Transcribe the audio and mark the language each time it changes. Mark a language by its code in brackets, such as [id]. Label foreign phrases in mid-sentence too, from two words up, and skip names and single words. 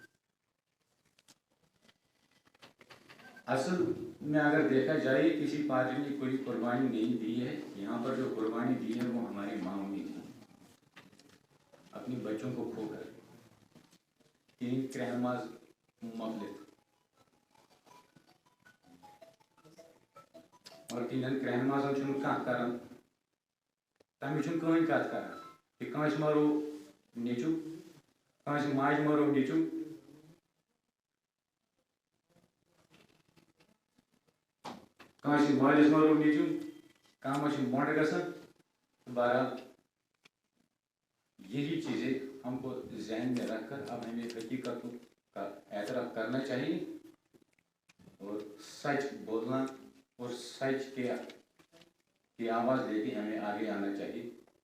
[hi] असल में अगर देखा जाए किसी पार्टी ने कोई कुर्बानी नहीं दी है, यहाँ पर जो कुर्बानी दी है वो हमारी माँग ने दी, अपनी बच्चों को खोकर तीन रहमाज ममलिक [ks] और तीन रहमाजन कह तमें कहीं कत कर कि कंस मारो नीचू, कंस माज मारो नीचू, कंस मालिस मारो नीचू, काम मोट गसन। [hi] बहरहाल यही चीज़ें हमको जहन में रखकर अब हमें हकीकत का एतराफ़ करना चाहिए और सच बोलना और सच की आवाज़ लेके हमें आगे आना चाहिए।